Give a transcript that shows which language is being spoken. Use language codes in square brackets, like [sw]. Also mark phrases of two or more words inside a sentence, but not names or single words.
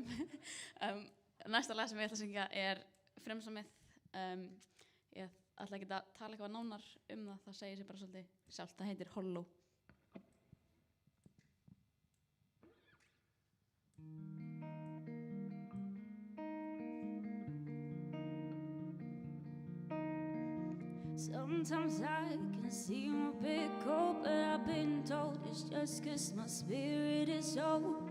[is] Næsta lag sem ég ætla að syngja er Frumsamið. Ég ætla ekki að tala eitthvað nánar það, það segir sig bara svolítið sjálft. Það heitir Hollow. [en] Sometimes I can see my big hope, but I've been told it's just 'cause my spirit is old.